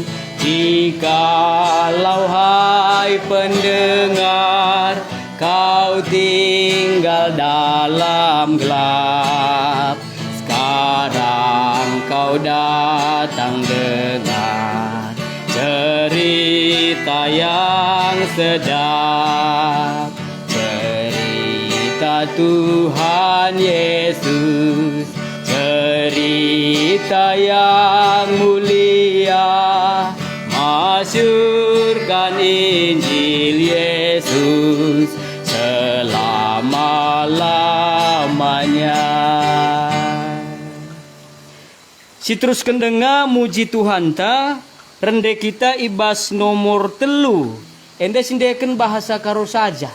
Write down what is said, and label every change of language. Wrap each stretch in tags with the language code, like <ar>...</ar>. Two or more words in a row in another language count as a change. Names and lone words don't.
<id>Jikalau hai pendengar, kau tinggal dalam gelap, sekarang kau datang dengar cerita yang sedap, cerita Tuhan Yesus, cerita yang mulia, masyurkan Injil Yesus selama-lamanya.</id> <btx>Si terus kendenga muji Tuhan ta, rende kita ibas nomor telu. Ende sindeken</btx> <id>bahasa karo saja.</id>